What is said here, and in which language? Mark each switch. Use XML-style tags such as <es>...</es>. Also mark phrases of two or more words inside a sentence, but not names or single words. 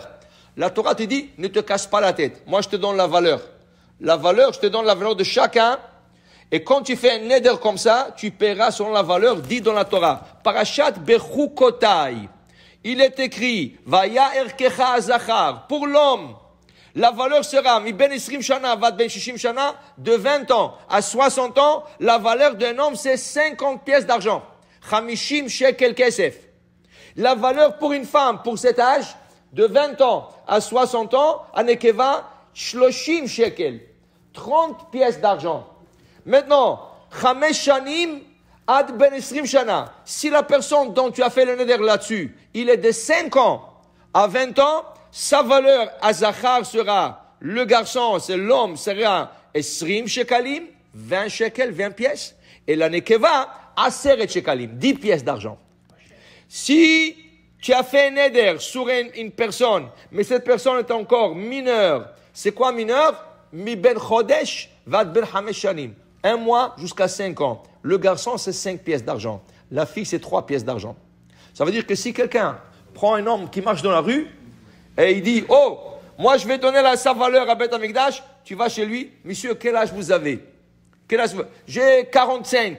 <fr>La Torah te dit, ne te casse pas la tête. Moi je te donne la valeur. La valeur, je te donne la valeur de chacun. Et quand tu fais un neder comme ça, tu paieras selon la valeur dit dans la Torah. Parashat Bechukotai. Il est écrit,</fr> <he>והיה ערכך הזכר.</he> <fr>Pour l'homme, la valeur sera,</fr> <he>מבן עשרים שנה ועד בן שישים שנה,</he> <fr>de 20 ans à 60 ans, la valeur d'un homme, c'est 50 pièces d'argent.</fr> <he>חמישים שקל כסף.</he> <fr>La valeur pour une femme, pour cet âge, de 20 ans à 60 ans, à</fr> <he>נקבה, שלושים שקל.</he> <fr>30 pièces d'argent. Maintenant,</fr> <he>חמש שנים עד בן עשרים שנה.</he> <fr>Si la personne dont tu as fait le neder là-dessus, il est de 5 ans à 20 ans, sa valeur à Zachar sera, le garçon, c'est l'homme, sera</fr> <he>עשרים שקלים,</he> <fr>20 shekels, 20 pièces. Et la nekeva,</fr> <he>עשרת שקלים,</he> <fr>10 pièces d'argent. Si tu as fait un neder sur une personne, mais cette personne est encore mineure, c'est quoi mineur?</fr> <he>מבן חודש ועד בן חמש שנים.</he> <fr>1 mois jusqu'à 5 ans. Le garçon, c'est 5 pièces d'argent. La fille, c'est 3 pièces d'argent. Ça veut dire que si quelqu'un prend un homme qui marche dans la rue et il dit, oh, moi je vais donner sa valeur à Beth Amikdash, tu vas chez lui, monsieur, quel âge vous avez? Quel âge vous avez? J'ai 45.</fr>